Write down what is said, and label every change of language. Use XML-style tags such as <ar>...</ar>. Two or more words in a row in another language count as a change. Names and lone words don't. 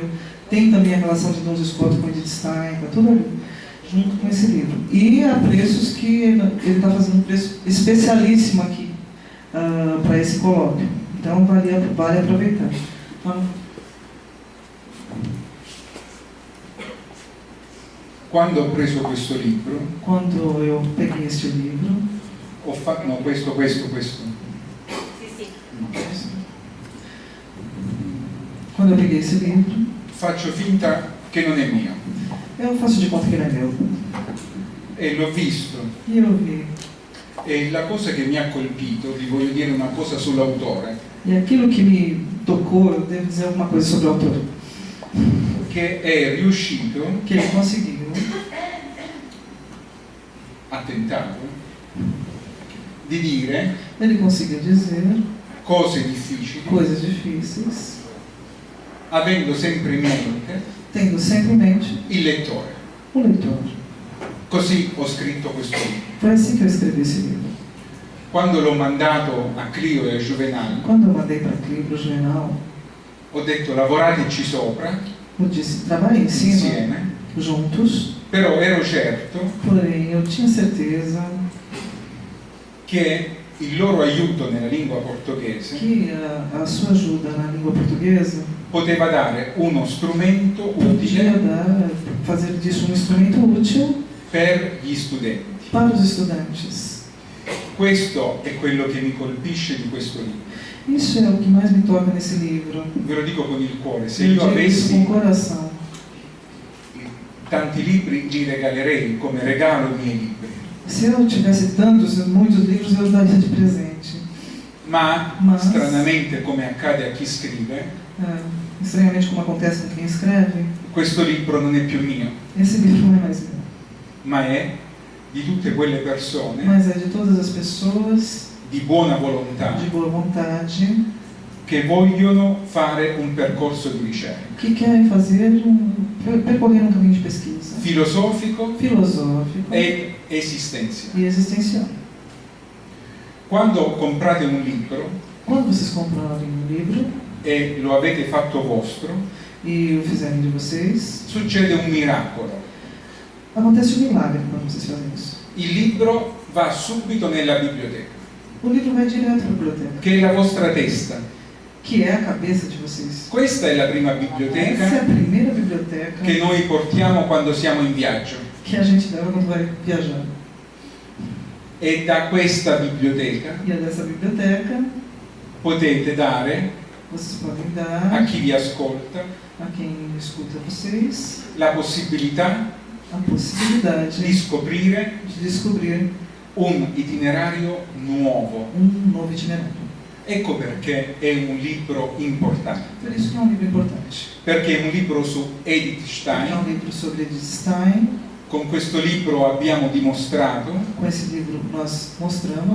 <pt>Tem também a relação de Duns Scoto com Edith Stein, está tudo ali, junto com esse livro. E a preços que ele está fazendo um preço especialíssimo aqui para esse colóquio. Então, vale aproveitar.</pt> <it>Quando ho preso questo libro,</it> <pt>quando eu peguei este livro,</pt> <it>questo.</it> <pt>Quando eu peguei esse livro,</pt> <it>faccio finta che non è mio.</it> <pt>Eu faço de conta que ele é meu.</pt> <it>E l'ho visto.</it> <pt>E eu vi.</pt> <it>E la cosa che mi ha colpito, vi voglio dire una cosa sull'autore.</it> <pt>E aquilo que me tocou, eu devo dizer alguma coisa sobre o autor.</pt> <it>Che è riuscito,</it> <pt>que ele conseguiu,</pt> <it>ha tentato, di dire</it> <pt>ele conseguiu dizer</pt> <it>cose difficili,</it> <pt>coisas difíceis,</pt> <it>avendo sempre in mente</it> <pt>tendo sempre em mente</pt> <it>il lettore.</it> <pt>o leitor.</pt> <it>Così ho scritto questo libro.</it> <pt>Foi assim que eu escrevi esse livro.</pt> <it>Quando l'ho mandato a Clio e a Juvenal,</it> <pt>Quando eu mandei para Clio, para o Juvenal,</pt> <it>ho detto lavorateci sopra,</it> <pt>eu disse, trabalhem em cima,</pt> <it>insieme,</it> <pt>juntos,</pt> <it>però ero certo</it> <pt>porém eu tinha certeza</pt> <it>che il loro aiuto nella lingua portoghese</it> <pt>que a sua ajuda na língua portuguesa</pt> <it>poteva dare uno strumento</it> <pt>podia</pt> <it>utile</it> <pt>fazer disso um instrumento útil</pt> <it>per gli studenti.</it> <pt>para os estudantes.</pt> <it>Questo è quello che mi colpisce di questo libro.</it> <pt>Isso é o que mais me toca nesse livro.</pt> <it>Ve lo dico con il cuore, se</it> <pt>Eu</pt> <it>io</it> <pt>digo isso com</pt> <it>avessi</it> <pt>o coração.</pt> <it>tanti libri li regalerei come regalo i miei libri.</it> <pt>Se eu tivesse muitos livros, eu daria de presente.</pt> <it>Ma</it> <pt>Mas-</pt> <it>stranamente, come accade a chi scrive,</it> <pt>Estranhamente, como acontece com quem escreve,</pt> <it>questo libro non è più mio,</it> <pt>esse livro não é mais meu,</pt> <it>ma è di tutte quelle persone</it> <pt>mas é de todas as pessoas</pt> <it>di buona volontà</it> <pt>de boa vontade</pt> <it>che vogliono fare un percorso di ricerca</it> <pt>que querem percorrer um caminho de pesquisa</pt> <it>filosofico</it> <pt>filosófico</pt> <it>e esistenziale.</it> <pt>e existencial.</pt> <it>Quando comprate un libro</it> <pt>Quando vocês comprarem um livro</pt> <it>e lo avete fatto vostro,</it> <pt>e o fizerem de vocês,</pt> <it>succede un miracolo.</it> <pt>acontece um milagre quando vocês fazem isso.</pt> <it>Il libro va subito nella biblioteca,</it> <pt>O livro vai direto para a biblioteca,</pt> <it>che è la vostra testa.</it> <pt>que é a cabeça de vocês.</pt> <it>Questa è la prima</it> <pt>Essa é a</pt> <it>biblioteca</it> <pt>primeira biblioteca</pt> <it>che noi portiamo quando siamo in viaggio.</it> <pt>que a gente leva quando vai viajar.</pt> <it>E da questa biblioteca</it> <pt>E é dessa biblioteca</pt> <it>potete dare</it> <pt>vocês podem</pt> <it>a</it> <pt>dar</pt> <it>chi vi ascolta</it> <pt>a quem escuta vocês</pt> <it>la possibilità</it> <pt>a possibilidade</pt> <it>di scoprire</it> <pt>de descobrir</pt> <it>un itinerario nuovo.</it> <pt>novo itinerário.</pt> <it>Ecco perché è un libro importante,</it> <pt>Por isso que é um livro importante.</pt> <it>perché è un libro su Edith</it> <pt>É</pt> <it>Stein.</it> <pt>um livro sobre Edith Stein.</pt> <it>Con questo libro abbiamo dimostrato,</it> <pt>Com esse livro nós mostramos</pt>